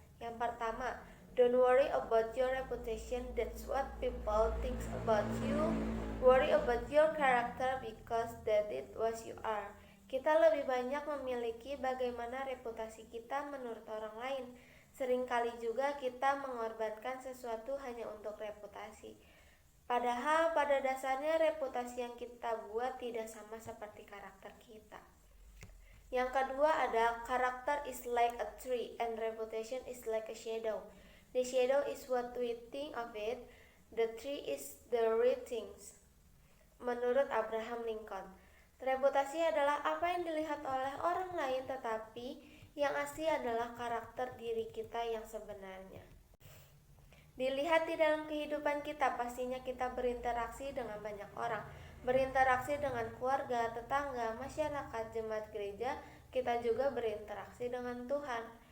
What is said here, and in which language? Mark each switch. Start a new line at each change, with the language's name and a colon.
English: Yang pertama, don't worry about your reputation, that's what people think about you. Worry about your character because that is what you are.
Indonesian: Kita lebih banyak memiliki bagaimana reputasi kita menurut orang lain. Seringkali juga kita mengorbankan sesuatu hanya untuk reputasi. Padahal pada dasarnya reputasi yang kita buat tidak sama seperti karakter kita. Yang kedua ada
English: karakter is like a tree and reputation is like a shadow. The shadow is what we think of it, the tree is the real things.
Indonesian: Menurut Abraham Lincoln, reputasi adalah apa yang dilihat oleh orang lain, tetapi yang asli adalah karakter diri kita yang sebenarnya. Dilihat di dalam kehidupan kita, pastinya kita berinteraksi dengan banyak orang, berinteraksi dengan keluarga, tetangga, masyarakat, jemaat gereja. Kita juga berinteraksi dengan Tuhan.